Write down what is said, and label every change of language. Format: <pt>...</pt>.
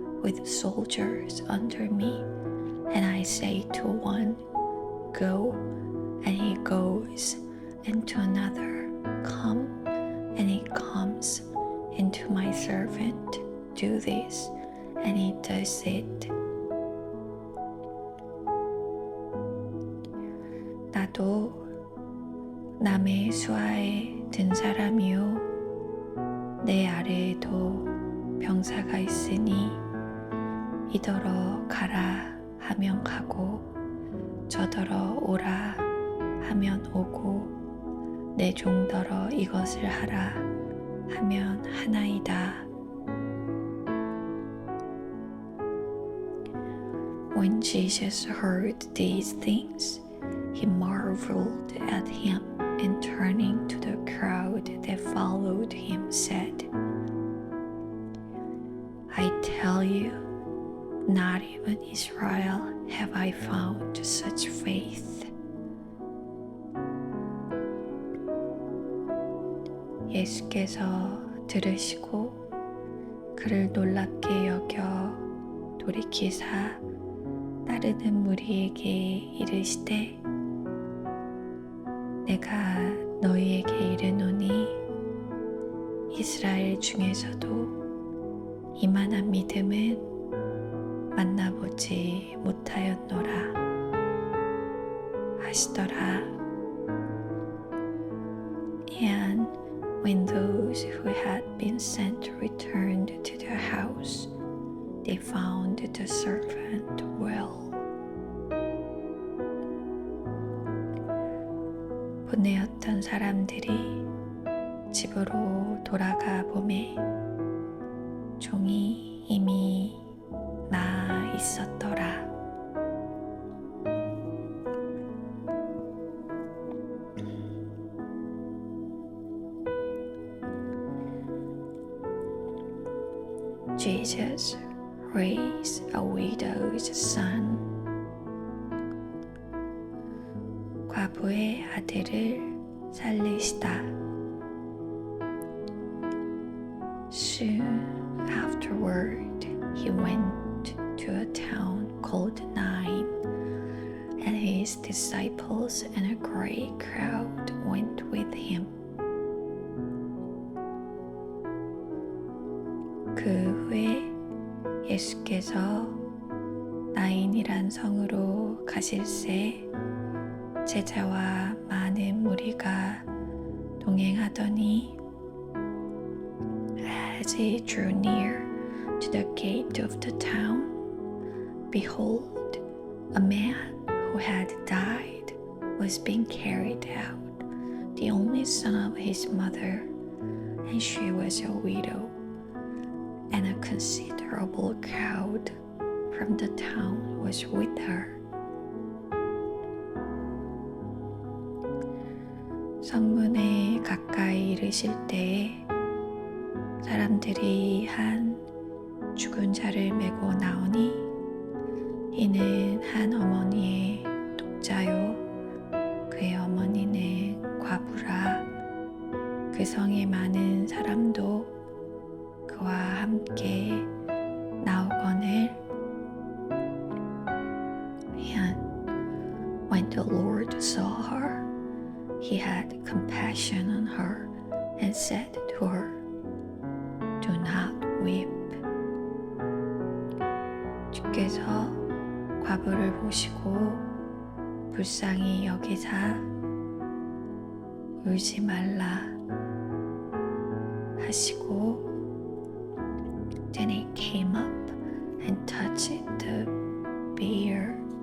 <en>with soldiers under me, and I say to one, Go, and he goes, and to another, Come, and he comes, and to my servant, Do this, and he does it.</en> <ko>나도 남의 수하에 든 사람이요 내 아래에도 병사가 있으니 이더러 가라 하면 가고 저더러 오라 하면 오고 내 종더러 이것을 하라 하면 하나이다.</ko> <en>When Jesus heard these things, he marveled at him, and turning to the crowd that followed him, said, I tell you, not even Israel have I found such faith.</en> <ko>예수께서 들으시고 그를 놀랍게 여겨 돌이키사 따르는 무리에게 이르시되 내가 너희에게 이르노니 이스라엘 중에서도 이만한 믿음은 만나보지 못하였노라 하시더라.</ko> <en>And when those who had been sent returned to their house, they found the servant well.</en> <ko>보내었던 사람들이 집으로 돌아가 보매 종이 이미 나 있었더라.</ko> <en>Jesus raised a widow's son.</en> <ko>과부의 아들을 살리시다.</ko> <en>Soon afterward, he went to a town called Nain, and his disciples and a great crowd went with him.</en> <ko>그 후에 예수께서 나인이란 성으로 가실새 제자와 많은 무리가 동행하더니</ko> <en>as he drew near to the gate of the town, behold, a man who had died was being carried out, the only son of his mother, and she was a widow, and a considerable crowd from the town was with her.</en> <ko>성문에 가까이 이르실 때에 사람들이 한 죽은 자를 메고 나오니 이는 한 어머니의 독자요 그의 어머니는 과부라. 그 성에 많은 사람도 그와 함께 나오거늘.</ko> <en>And when the Lord saw her, he had compassion on her and said to her, Do not weep.</en> <ko>주께서 과부를 보시고 불쌍히 여기사 울지 말라 하시고</ko> <en>Then he came up and touched the bier,</en>